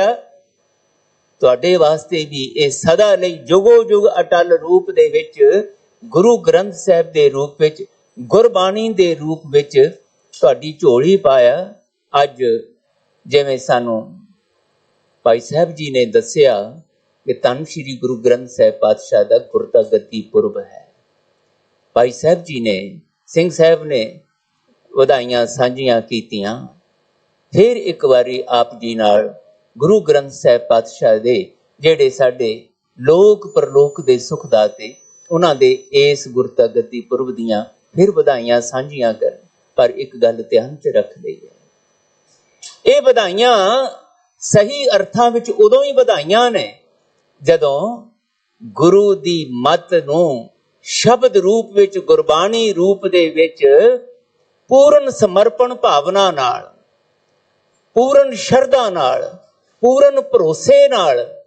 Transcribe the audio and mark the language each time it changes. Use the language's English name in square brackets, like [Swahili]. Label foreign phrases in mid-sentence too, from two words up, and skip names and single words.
[Punjabi] ਤੁਹਾਡੇ ਵਾਸਤੇ ਭੀ ਯੇ ਸਦਾ ਲਈ ਜੁਗੋ ਜੁਗ ਅਟੱਲ ਰੂਪ ਦੇ ਵਿਚ ਗੁਰੂ ਗ੍ਰੰਥ ਸਾਹਿਬ ਦੇ ਰੂਪ ਵਿਚ ਗੁਰਬਾਣੀ ਦੇ ਰੂਪ ਵਿਚ ਤੁਹਾਡੀ ਝੋਲੀ ਪਾਇਆ। ਅੱਜ ਜਿਵੇਂ ਸਾਨੂੰ ਭਾਈ ਸਾਹਬ ਜੀ ਨੇ ਦੱਸਿਆ ਕਿ ਧੰਨ ਸ੍ਰੀ ਗੁਰੂ ਗ੍ਰੰਥ ਸਾਹਿਬ ਪਾਤਸ਼ਾਹ ਦਾ ਗੁਰਤਾ ਗੱਦੀ ਪੁਰਬ ਹੈ। ਭਾਈ ਸਾਹਬ ਜੀ ਨੇ ਸਿੰਘ ਸਾਹਬ ਨੇ ਵਧਾਈਆਂ ਸਾਂਝੀਆਂ ਕੀਤੀਆਂ। ਫਿਰ ਏਕ ਬਾਰੀ ਆਪ ਜੀ ਨਾਲ ਗੁਰੂ ਗ੍ਰੰਥ ਸਾਹਿਬ ਪਾਤਸ਼ਾਹ ਦੇ ਜਿਹੜੇ ਸਾਡੇ ਲੋਕ ਪਰਲੋਕ ਦੇ ਸੁਖਦਾਤੇ ਉਹਨਾਂ ਦੇ ਇਸ ਗੁਰਤਾ ਗੱਦੀ ਪੁਰਬ ਦੀਆਂ ਫਿਰ ਵਧਾਈਆਂ ਸਾਂਝੀਆਂ ਕਰ। ਪਰ ਇੱਕ ਗੱਲ ਧਿਆਨ 'ਚ ਰੱਖ ਲਈ ਹੈ, ਇਹ ਵਧਾਈਆਂ ਸਹੀ ਅਰਥਾਂ ਵਿੱਚ ਉਦੋਂ ਹੀ ਵਧਾਈਆਂ ਨੇ ਜਦੋਂ ਗੁਰੂ ਦੀ ਮੱਤ ਨੂੰ ਸ਼ਬਦ ਰੂਪ ਵਿੱਚ, ਗੁਰਬਾਣੀ ਰੂਪ ਦੇ ਵਿੱਚ ਪੂਰਨ ਸਮਰਪਣ ਭਾਵਨਾ ਨਾਲ, ਪੂਰਨ ਸ਼ਰਧਾ ਨਾਲ, ਪੂਰਨ ਭਰੋਸੇ ਨਾਲ